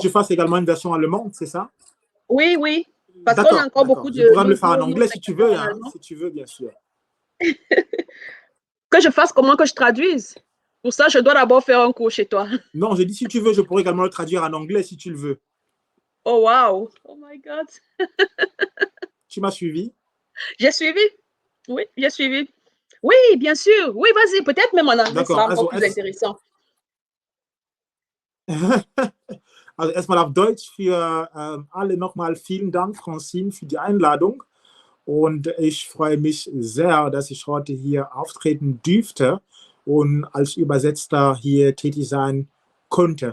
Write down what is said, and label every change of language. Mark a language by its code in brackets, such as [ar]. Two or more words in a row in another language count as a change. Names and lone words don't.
[fr] je fasse également une version allemande, c'est ça? oui, oui. Parce qu'on a D'accord, encore d'accord. beaucoup Je de pourrais me le faire en nos anglais si tu veux, spectateurs en hein, allemand. si tu veux, bien sûr. Que je fasse comment, que je traduise? Pour ça, je dois d'abord faire un cours chez toi. Non, j'ai dit si tu veux, je pourrais également le traduire en anglais si tu le veux. [en] Oh, wow. Oh my God. [fr] Tu m'as suivi? J'ai suivi. Oui, j'ai suivi. Oui, bien sûr. Oui, vas-y. Peut-être même en anglais D'accord. sera encore [de] Also, [fr] plus intéressant. [de] also erstmal auf Deutsch für alle nochmal vielen Dank, Francine, für die Einladung. Und ich freue mich sehr, dass ich heute hier auftreten dürfte und als Übersetzer hier tätig sein konnte.